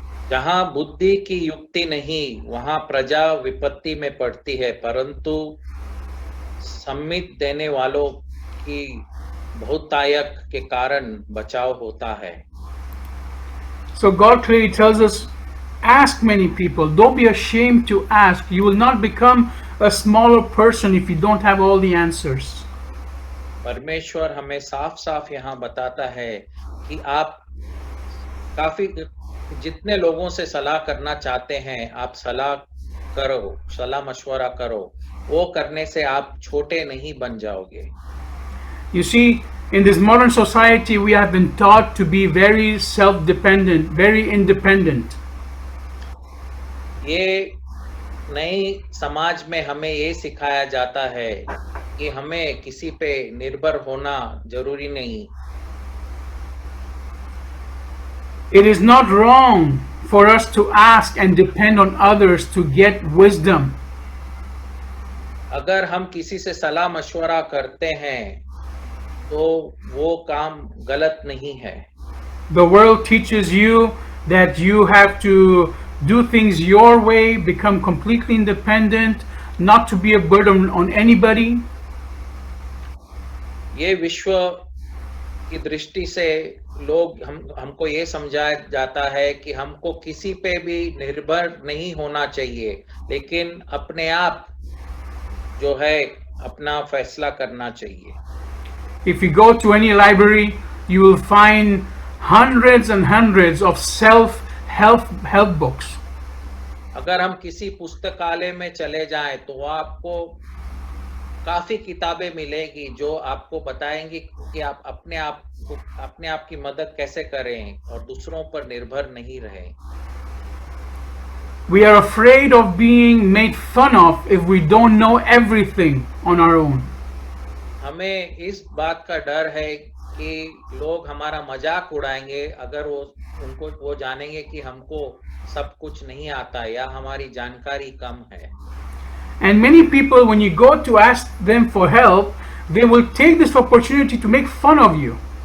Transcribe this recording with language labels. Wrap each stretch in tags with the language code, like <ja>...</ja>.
<hi>जहां बुद्धि की युक्ति नहीं, वहां प्रजा विपत्ति में पड़ती है, परंतु सम्मित देने वालों की बहुतायत के कारण बचाव होता है।</hi> <en>So God clearly tells us, ask many people. Don't be ashamed to ask. You will not become a smaller person if you don't have all the answers.</en> <hi>परमेश्वर हमें साफ साफ यहाँ बताता है कि आप काफी जितने लोगों से सलाह करना चाहते हैं, आप सलाह मशवरा करो। वो करने से आप छोटे नहीं बन जाओगे।</hi> <en>You see, in this modern society, we have been taught to be very self-dependent, very independent.</en> <hi>ये नई समाज में हमें ये सिखाया जाता है कि हमें किसी पे निर्भर होना जरूरी नहीं।</hi> <en>It is not wrong for us to ask and depend on others to get wisdom.</en> <hi>अगर हम किसी से सलाह मशवरा करते हैं तो वो काम गलत नहीं है।</hi> <en>The world teaches you that you have to do things your way, become completely independent, not to be a burden on anybody.</en> <hi>ये विश्व की दृष्टि से लोग हमको ये समझाया जाता है कि हमको किसी पे भी निर्भर नहीं होना चाहिए, लेकिन अपने आप जो है अपना फैसला करना चाहिए।</hi> <en>If you go to any library, you will find hundreds and hundreds of self-help books.</en> <hi>अगर हम किसी पुस्तकालय में चले जाएं तो आपको काफी किताबें मिलेगी जो आपको बताएंगी कि आप अपने आप की मदद कैसे करें और दूसरों पर निर्भर नहीं रहें।</hi> <en>We are afraid of being made fun of if we don't know everything on our own.</en> <hi>हमें इस बात का डर है कि लोग हमारा मजाक उड़ाएंगे अगर वो जानेंगे कि हमको सब कुछ नहीं आता या हमारी जानकारी कम है।</hi> <en>And many people, when you go to ask them for help, they will take this opportunity to make fun of you.</en>